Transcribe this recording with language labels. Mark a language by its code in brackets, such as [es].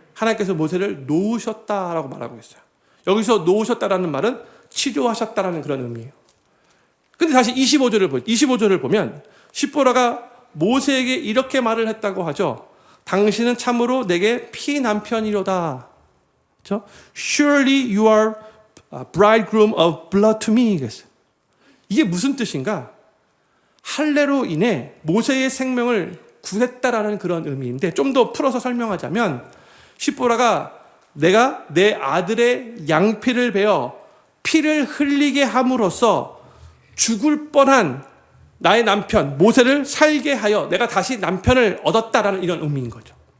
[ko] 하나님께서 모세를 놓으셨다라고 말하고 있어요. 여기서 놓으셨다라는 말은 치료하셨다라는 그런 의미예요. 근데 다시 25절을 보면 십보라가 모세에게 이렇게 말을 했다고 하죠. 당신은 참으로 내게 피남편이로다. 그렇죠? [en] Surely you are a bridegroom of blood to me. [ko] 그랬어요. 이게 무슨 뜻인가? 할례로 인해 모세의 생명을 구했다라는 그런 의미인데, 좀 더 풀어서 설명하자면 십보라가 내가 내 아들의 양피를 베어 피를 흘리게 함으로써 죽을 뻔한 나의 남편 모세를 살게 하여 내가 다시 남편을 얻었다라는 이런 의미인 거죠.